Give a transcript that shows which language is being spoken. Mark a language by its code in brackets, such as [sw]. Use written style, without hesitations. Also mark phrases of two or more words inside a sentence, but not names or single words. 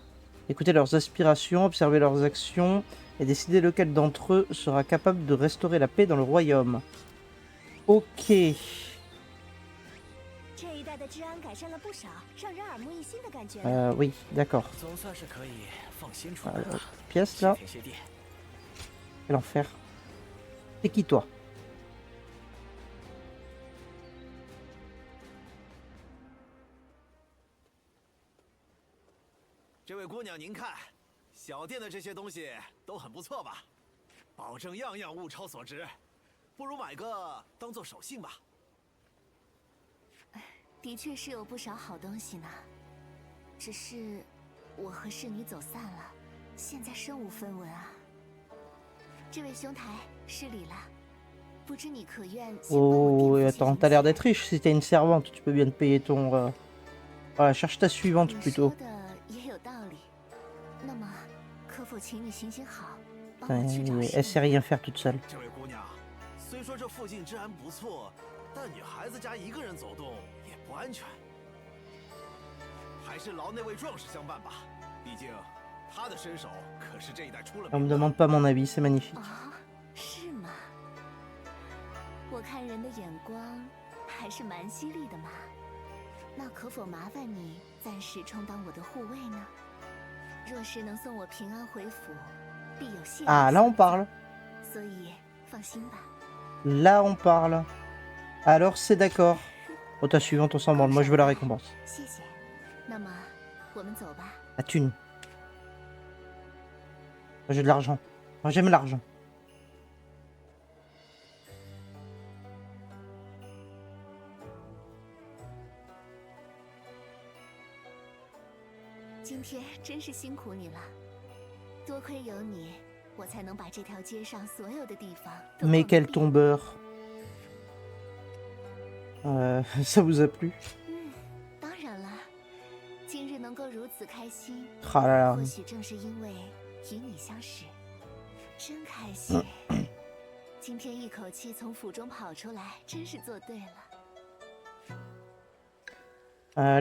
[fr] Écoutez leurs aspirations, observez leurs actions et décidez lequel d'entre eux sera capable de restaurer la paix dans le royaume. Ok. Oui, d'accord. Pièce là. Quel enfer. C'est qui toi? [zh] 这位姑娘，您看，小店的这些东西都很不错吧？保证样样物超所值，不如买个当做手信吧。的确是有不少好东西呢，只是我和侍女走散了，现在身无分文啊。这位兄台，失礼了，不知你可愿？ [fr] Oh, attends, t'as l'air d'être riche si t'es une servante, tu peux bien te payer ton. Voilà, cherche ta suivante plutôt. Elle sait rien faire toute seule. [zh] 这位姑娘，虽说这附近治安不错，但女孩子家一个人走动也不安全，还是劳那位壮士相伴吧。毕竟他的身手可是这一带出了名的。 [fr] On me demande pas mon avis, c'est magnifique. [zh] 是吗？我看人的眼光还是蛮犀利的嘛。那可否麻烦你暂时充当我的护卫呢？若是能送我平安回府，必有谢。 [fr] Ah, là on parle. [zh] 所以放心吧。 [fr] Là on parle. Alors c'est d'accord. Oh, ta suivante, on s'en branle. Moi, je veux la récompense. [zh] 谢谢。那么我们走吧。 [fr] La thune. Moi, j'ai de l'argent. Moi, j'aime l'argent. [zh] 今天真是辛苦你了，多亏有你，我才能把这条街上所有的地方都 [fr] Mais [zh] 逛 [fr] quel [zh] 遍。 [fr] tombeur. Ça vous a plu? [zh] 当然了，今日能够如此开心， [fr] Ah là [zh] 或 [fr] là. [zh] 许正是因为与你相识，真开心。今天一口气从府中跑出来，真是做对了，